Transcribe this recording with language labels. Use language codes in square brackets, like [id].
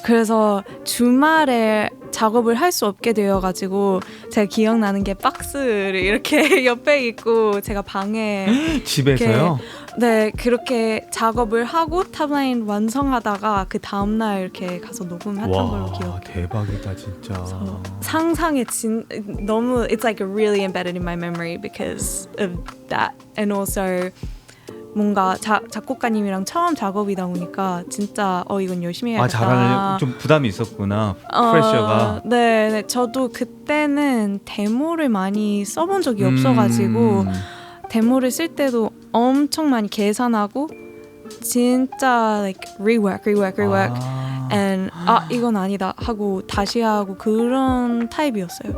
[ko] 그래서 주말에 작업을 할 수 없게 되어가지고 제가 기억나는 게 박스를 이렇게 옆에 있고 제가 방에 집에서요? 네, 그렇게 작업을 하고 탑라인 완성하다가 그 다음날 이렇게 가서 녹음했던 걸로 기억해요. 대박이다 진짜. 상상에 너무 [en] It's like really embedded in my memory because of that and also [ko] 뭔가 작곡가님이랑 처음 작업이다 보니까 진짜 이건 열심히 해야겠다. 잘하는 좀 부담이 있었구나. 프레셔가. 네, 저도 그때는 데모를 많이 써본 적이 없어가지고 데모를 쓸 때도 엄청 많이 계산하고 진짜 [en] like rework and [ko] 이건 아니다 하고 다시 하고 그런 타입이었어요.